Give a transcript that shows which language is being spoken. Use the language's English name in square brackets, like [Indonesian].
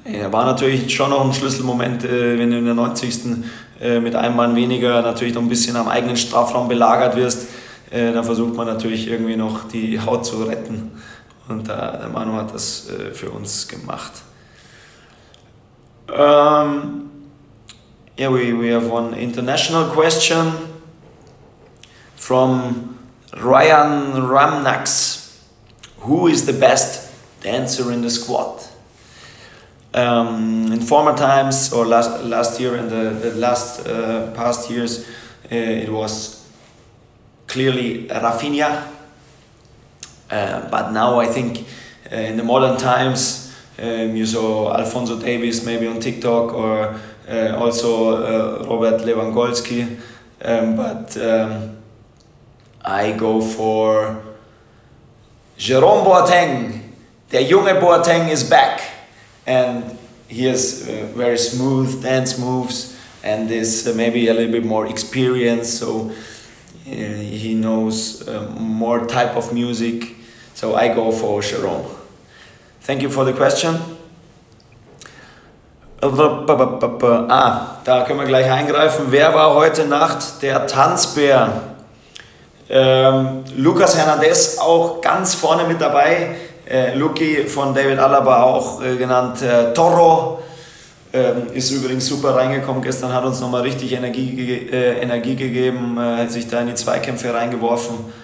[German] war natürlich schon noch ein Schlüsselmoment, wenn du in der 90. Mit einem Mann weniger natürlich noch ein bisschen am eigenen Strafraum belagert wirst. Dann versucht man natürlich irgendwie noch die Haut zu retten. Und der Manu hat das für uns gemacht. [English] Yeah, we have one international question from Ryan Ramnax. Who is the best dancer in the squad? In former times, or last year and the last past years, it was clearly Rafinha. But now I think in the modern times, you saw Alphonso Davies maybe on TikTok, or also Robert Lewandowski. But I go for Jerome Boateng. [German] Der junge [English] Boateng is back. And he has very smooth dance moves and is maybe a little bit more experienced, so he knows more type of music. So I go for Jerome. Thank you for the question. [German] Da können wir gleich eingreifen. Wer war heute Nacht der Tanzbär? Lucas Hernandez auch ganz vorne mit dabei. Luki von David Alaba auch genannt Toro, ist übrigens super reingekommen gestern, hat uns nochmal richtig Energie gegeben, hat sich da in die Zweikämpfe reingeworfen.